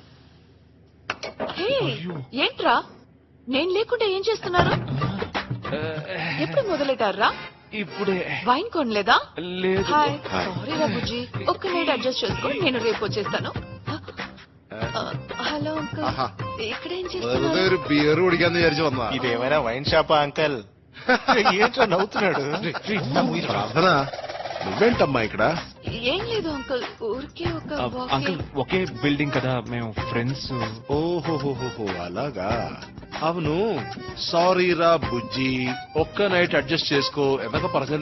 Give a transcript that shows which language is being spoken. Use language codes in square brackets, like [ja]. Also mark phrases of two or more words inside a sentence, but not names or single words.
[te] ఏంట్రా నేను లేకుండా ఏం చేస్తున్నారు? ఎప్పుడు మొదలెట్టారా? ఇప్పుడే. వైన్ కొనలేదా? లేదు. [en] hi, sorry [te] రా బుజ్జి, ఒక్క [en] night adjust [te] చేసుకో, నేను రేపు వచ్చేస్తాను. హలో అంకుల్, ఇక్కడ ఏం చేస్తున్నారు? [ml] ഒരു ബിയർ കുടിക്കാന്ന് വിചാരിച്ചു വന്നാ. [te] ఇదేమైనా వైన్ షాపా అంకల్? ఏంట్రా నవ్వుతున్నాడు? ప్రార్థన, నువ్వేంటమ్మా ఇక్కడ? ఏం లేదు అంకుల్, ఊరికే ఒక అంకుల్ ఒకే బిల్డింగ్ కదా, మేము ఫ్రెండ్స్. ఓహోహోహో అలాగా. అవును, సారీ రా బుజ్జి, ఒక్క [en] night adjust [te] చేసుకో, ఎంతగా పరగలో.